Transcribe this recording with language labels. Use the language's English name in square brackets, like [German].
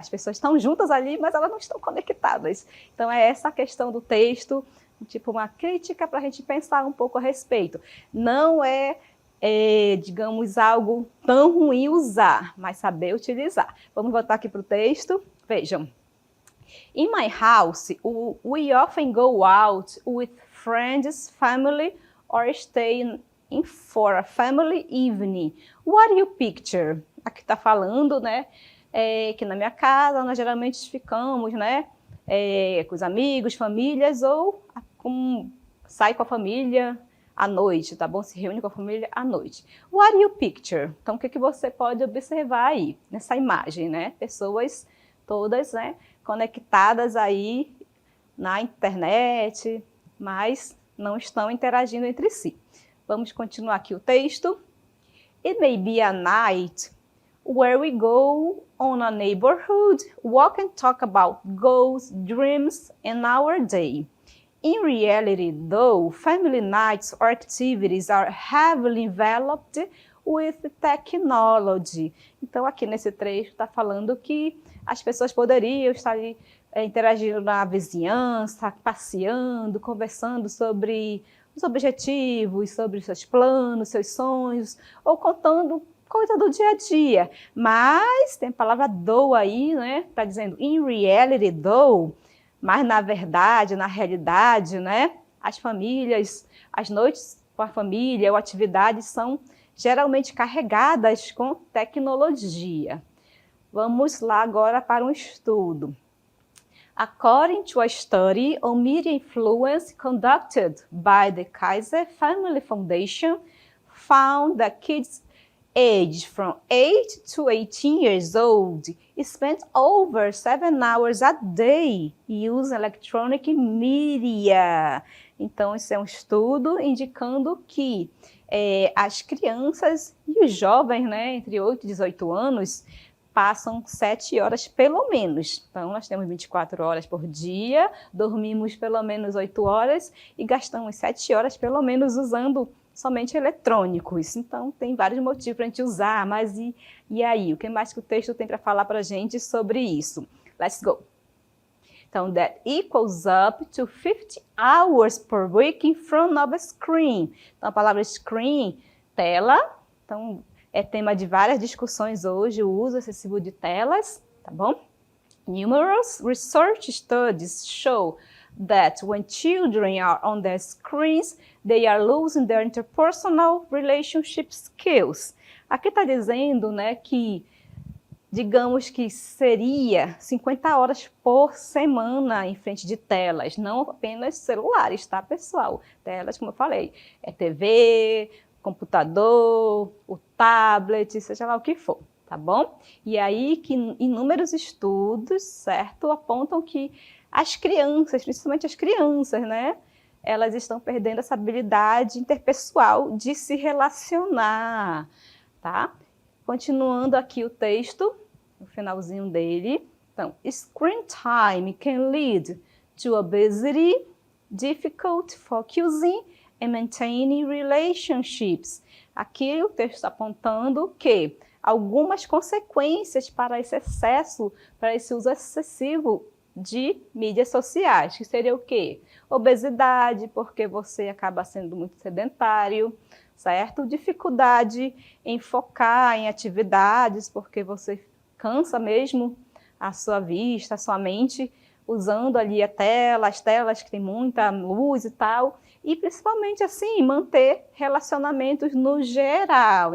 [Portuguese] As pessoas estão juntas ali, mas elas não estão conectadas. Então, é essa a questão do texto, tipo uma crítica para a gente pensar um pouco a respeito. Não digamos, algo tão ruim usar, mas saber utilizar. Vamos voltar aqui para o texto. Vejam. [English] In my house, we often go out with friends, family, or stay in for a family evening. What do you picture? [Portuguese] Aqui está falando, né, que na minha casa nós geralmente ficamos, né, com os amigos, famílias, ou sai com a família à noite, tá bom? Se reúne com a família à noite. [English] What do you picture? [Portuguese] Então, o que você pode observar aí, nessa imagem, né? Pessoas todas, né, conectadas aí na internet, mas não estão interagindo entre si. Vamos continuar aqui o texto. [English] It may be a night where we go on a neighborhood walk and talk about goals, dreams, and our day. In reality, though, family nights or activities are heavily enveloped with technology. [Portuguese] Então, aqui nesse trecho está falando que as pessoas poderiam estar ali, interagindo na vizinhança, passeando, conversando sobre os objetivos, sobre os seus planos, seus sonhos, ou contando coisa do dia a dia. Mas tem a palavra though aí, né? Está dizendo [English] in reality, though, [Portuguese] mas na verdade, na realidade, né? As famílias, as noites com a família ou atividades são geralmente carregadas com tecnologia. Vamos lá agora para um estudo. [English] According to a study on media influence conducted by the Kaiser Family Foundation, found that kids aged from 8 to 18 years old spent over 7 hours a day using electronic media. [Portuguese] Então, esse é um estudo indicando que as crianças e os jovens, né, entre 8 e 18 anos, passam 7 horas pelo menos. Então, nós temos 24 horas por dia, dormimos pelo menos 8 horas e gastamos 7 horas pelo menos usando somente eletrônicos. Então, tem vários motivos para a gente usar, mas e aí? O que mais que o texto tem para falar para a gente sobre isso? [English] Let's go! Então, that equals up to 50 hours per week in front of a screen. [Portuguese] Então, a palavra screen, tela. Então, é tema de várias discussões hoje, o uso excessivo de telas, tá bom? [English] Numerous research studies show that when children are on their screens, they are losing their interpersonal relationship skills. [Portuguese] Aqui está dizendo, né, que, digamos que seria 50 horas por semana em frente de telas, não apenas celulares, tá, pessoal? Telas, como eu falei, é TV, computador, o tablet, seja lá o que for, tá bom? E aí que inúmeros estudos, certo, apontam que as crianças, principalmente as crianças, né, elas estão perdendo essa habilidade interpessoal de se relacionar, tá? Continuando aqui o texto, no finalzinho dele. [English] Então, screen time can lead to obesity, difficult focusing, and maintaining relationships. [Portuguese] Aqui o texto está apontando que algumas consequências para esse excesso, para esse uso excessivo de mídias sociais, que seria o quê? Obesidade, porque você acaba sendo muito sedentário, certo? Dificuldade em focar em atividades, porque você cansa mesmo a sua vista, a sua mente, usando ali a tela, as telas que tem muita luz e tal, e principalmente assim, manter relacionamentos no geral.